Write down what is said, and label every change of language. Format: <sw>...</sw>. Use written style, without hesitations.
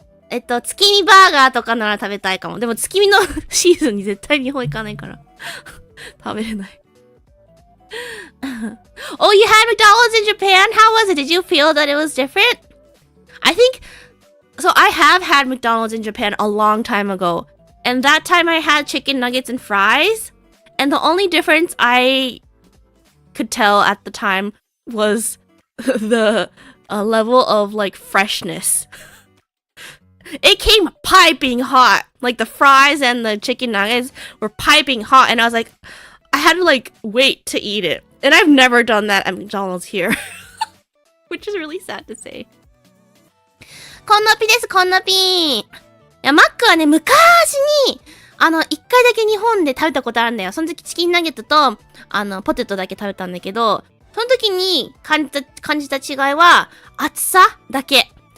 <ja>月見バーガーとかなら食べたいかも。でも月見のシーズンに絶対日本行かないから。食べれない。</ja> <en>Oh, you had McDonald's in Japan? How was it? Did you feel that it was different? I think... So I have had McDonald's in Japan a long time ago. And that time I had chicken nuggets and fries. And the only difference I could tell at the time was the level of, like, freshness. It came piping hot. Like, the fries and the chicken nuggets were piping hot. And I was like, I had to, like, wait to eat it. And I've never done that at McDonald's here. Which is really sad to say.</en> <ja>こんなぴです、こんなぴー。いや、マックはね、昔に、一回だけ日本で食べたことあるんだよ。その時チキンナゲットと、ポテトだけ食べたんだけど、その時に感じた違いは、熱さだけ。</ja>